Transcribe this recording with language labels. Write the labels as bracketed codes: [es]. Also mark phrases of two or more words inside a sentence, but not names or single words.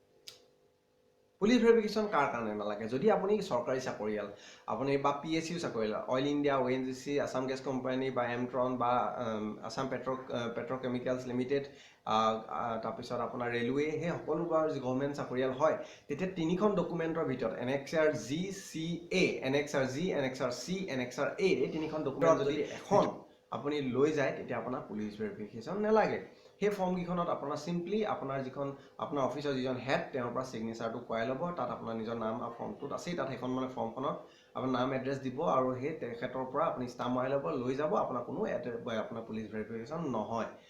[en] police verification [as] কাৰ কাৰণে নালাগে যদি আপুনি চৰকাৰী চাকৰিয়াল আপুনি বা PSU চাকৰিয়াল অইল ইণ্ডিয়া ONGC আছাম গেছ কোম্পানী বা এমট্ৰন বা আছাম পেট্ৰকেমিকেলছ লিমিটেড তাৰপিছত আপোনাৰ ৰেলৱে সেই সকলোবোৰ গভৰ্ণমেণ্ট চাকৰিয়াল হয় তেতিয়া তিনিখন ডকুমেণ্টৰ ভিতৰত NXR G CA NXR G NXR C NXR A এই তিনিখন ডকুমেণ্ট যদি এখন আপুনি লৈ যায় তেতিয়া আপোনাৰ [en] police verification [as] নালাগে সেই ফৰ্মকেইখনত আপোনাৰ চিম্পলি আপোনাৰ যিখন আপোনাৰ অফিচৰ যিজন হেড তেওঁৰ পৰা চিগনেচাৰটো কৰাই ল'ব তাত আপোনাৰ নিজৰ নাম আৰু ফৰ্মটোত আছেই তাত সেইখন মানে ফৰ্মখনত আপোনাৰ নাম এড্ৰেছ দিব আৰু সেই তেখেতৰ পৰা আপুনি ষ্টাম্প মাৰি ল'ব লৈ যাব আপোনাৰ কোনো আপোনাৰ [en] police verification [as] নহয়